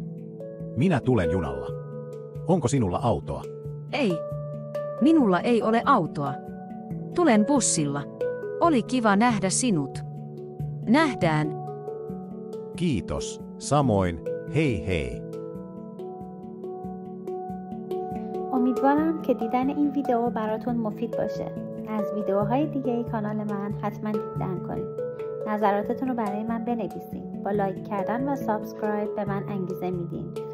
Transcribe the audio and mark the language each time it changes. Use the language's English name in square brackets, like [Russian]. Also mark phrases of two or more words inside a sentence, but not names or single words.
[Finnish] Minä tulen junalla. Onko sinulla autoa? Ei. Minulla ei ole autoa. Tulen bussilla. Oli kiva nähdä sinut. Nähdään. Kiitos. Samoin. Hei hei. [Persian] امیدوارم که دیدن این ویدیو براتون مفید باشه. از ویدیوهای دیگه کانال من حتما دیدن کنید. نظراتتون رو برای من بنویسین. با لایک کردن و سابسکرایب به من انگیزه میدین.